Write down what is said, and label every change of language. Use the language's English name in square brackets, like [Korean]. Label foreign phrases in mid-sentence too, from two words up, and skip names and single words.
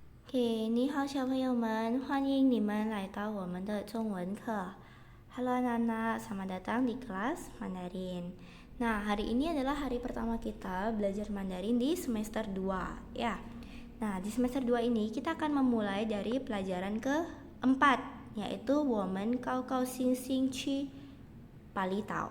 [Chinese] OK，你好，小朋友们，欢迎你们来到我们的中文课。 [Indonesian] Halo anak-anak, selamat datang di kelas Mandarin. Nah, hari ini adalah hari pertama kita belajar Mandarin di semester 2, ya. Nah, di semester 2 ini kita akan memulai dari pelajaran keempat, yaitu Women Kau Kau Sing Sing Chi Pali Tao.